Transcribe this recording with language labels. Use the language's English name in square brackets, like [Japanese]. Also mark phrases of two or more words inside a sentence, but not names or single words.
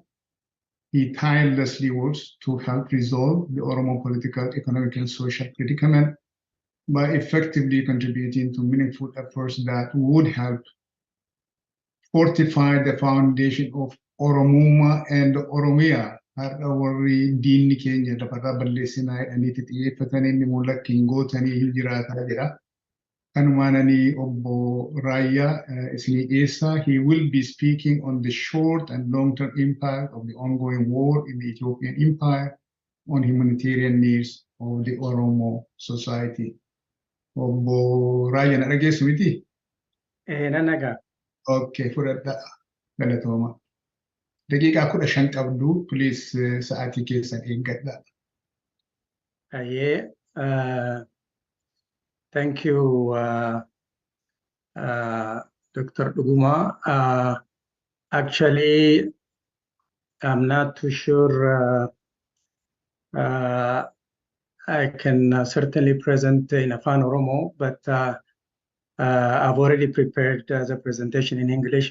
[English] He tirelessly works to help resolve the Oromo political, economic, and social predicament by effectively contributing to meaningful efforts that would help fortify the foundation of Oromuma and Oromia. [Oromo] Warri diinni keenya lafarraa balleessinaa jedhaniiti xiyyeeffatanii inni mul'akkiin gootanii hin jiraataa jedha. Kanumaananii Obbo Rayaa isinii dhiyeessaa. [English] He will be speaking on the short and long-term impact of the ongoing war in the Ethiopian Empire on humanitarian needs of the Oromo society. [Oromo] Obbo Rayaa na dhageessu miti? Nan dhagaa. Okay, fudhadhaa. Galatooma. Daqiiqaa 15 qabdu, please sa'aatii keessan eeggadhaa. [English] Thank you, Dr. Duguma. Actually, I'm not too sure I can certainly present in Afaan Oromo, but I've already prepared the presentation in English.